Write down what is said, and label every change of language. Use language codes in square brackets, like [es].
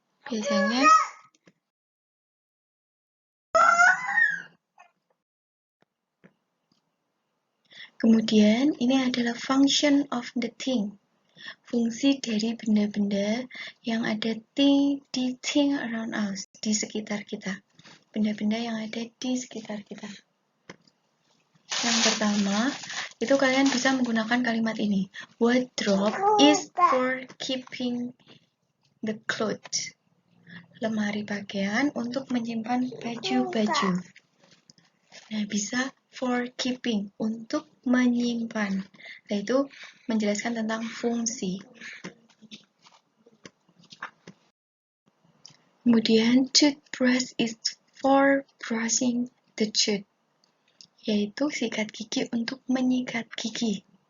[id] Biasanya kemudian ini adalah [en] function of the thing. [id] Fungsi dari benda-benda yang ada di [en] thing around us, [id] di sekitar kita. Benda-benda yang ada di sekitar kita. Yang pertama, itu kalian bisa menggunakan kalimat ini. [en] Wardrobe is for keeping the clothes. [id] Lemari pakaian untuk menyimpan baju-baju. Nah, bisa [en] for keeping, [id] untuk menyimpan. Nah, itu menjelaskan tentang fungsi. Kemudian [en] toothbrush is for brushing the tooth, [id] yaitu sikat gigi untuk menyikat gigi.